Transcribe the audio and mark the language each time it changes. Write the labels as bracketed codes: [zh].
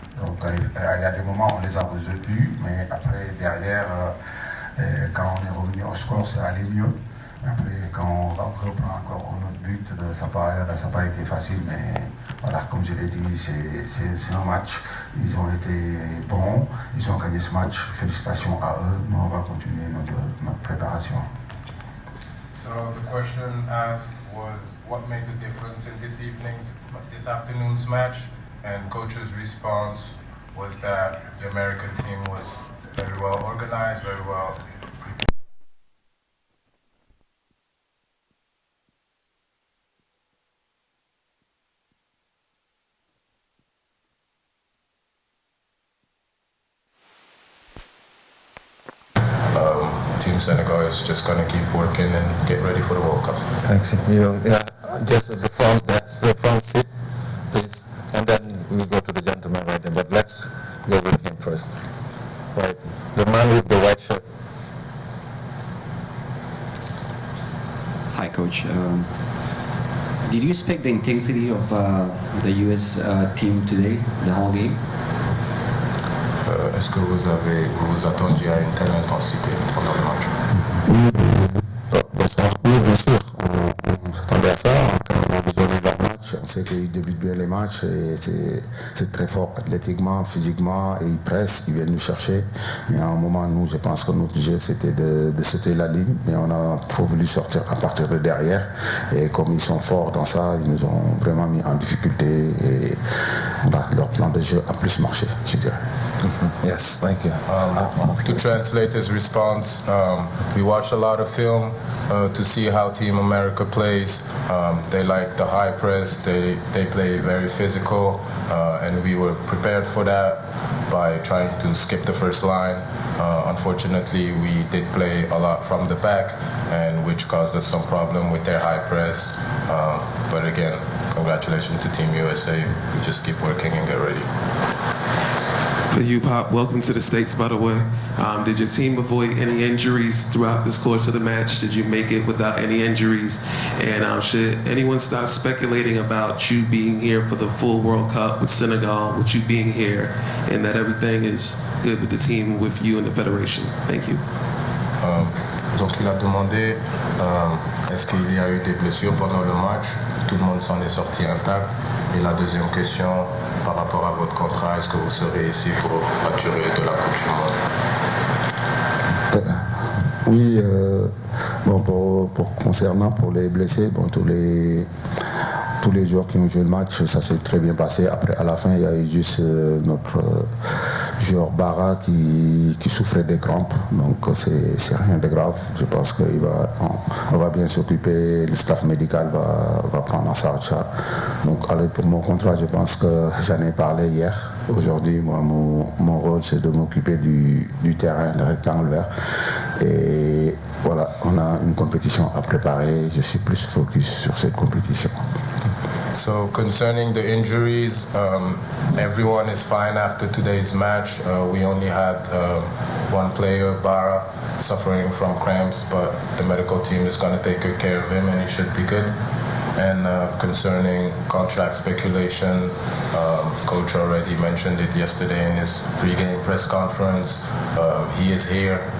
[fr] Donc il y a des moments où on les a résolus, mais après derrière, quand on est revenu au score, ça allait mieux. Après, quand on reprend encore notre but, ça n'a pas été facile, mais voilà, comme je l'ai dit, c'est un match. Ils ont été bons, ils ont gagné ce match. Félicitations à eux. Nous, on va continuer notre préparation. [en] So the question asked was, what made the difference in this afternoon's match? And coach's response was that the American team was very well organized, very well prepared. Team Senegal is just going to keep working and get ready for the World Cup. Thanks. Just at the front, that's the front seat, please. And then we go to the gentleman right there, but let's go with him first. Right, the man with the white shirt. Hi, Coach. Did you expect the intensity of the U.S. team today, the whole game? [fr] Est-ce que vous vous attendiez à une telle intensité pendant le match? Bonsoir. Oui, bien sûr. On s'attendait à ça. Quand on a visionné leur match, on sait qu'ils débutent bien les matchs et c'est très fort athlétiquement, physiquement et ils pressent, ils viennent nous chercher. Mais à un moment, nous, je pense que notre jeu c'était de sauter la ligne, mais on a trop voulu sortir à partir de derrière. Et comme ils sont forts dans ça, ils nous ont vraiment mis en difficulté et voilà, leur plan de jeu a plus marché, je dirais. [en] Yes, thank you. To translate his response, we watched a lot of film to see how Team America plays. They like the high press, they play very physical, and we were prepared for that by trying to skip the first line. Unfortunately, we did play a lot from the back, and which caused us some problem with their high press. But again, congratulations to Team USA. We just keep working and get ready. You, Pop, welcome to the States, by the way. Did your team avoid any injuries throughout this course of the match? Did you make it without any injuries? And should anyone start speculating about you being here for the full World Cup with Senegal, with you being here, and that everything is good with the team, with you and the Federation? Thank you. [fr] Donc il a demandé est-ce qu'il y a eu des blessures pendant le match? Tout le monde s'en est sorti intact. Et la deuxième question, par rapport à votre contrat, est-ce que vous serez ici pour la durée de la Coupe du Monde? Oui, bon, concernant pour les blessés, bon, tous les joueurs qui ont joué le match, ça s'est très bien passé. Après, à la fin, il y a eu juste notre joueur Barra qui souffrait des crampes. Donc, c'est rien de grave. Je pense qu'on va bien s'occuper. Le staff médical va prendre en charge ça. Donc, allez, pour mon contrat, je pense que j'en ai parlé hier. Aujourd'hui, moi, mon rôle, c'est de m'occuper du terrain, le rectangle vert. Et voilà, on a une compétition à préparer. Je suis plus focus sur cette compétition. [en] So concerning the injuries, everyone is fine after today's match. We only had one player, Barra, suffering from cramps, but the medical team is going to take good care of him and he should be good. And concerning contract speculation, Coach already mentioned it yesterday in his pre-game press conference. He is here.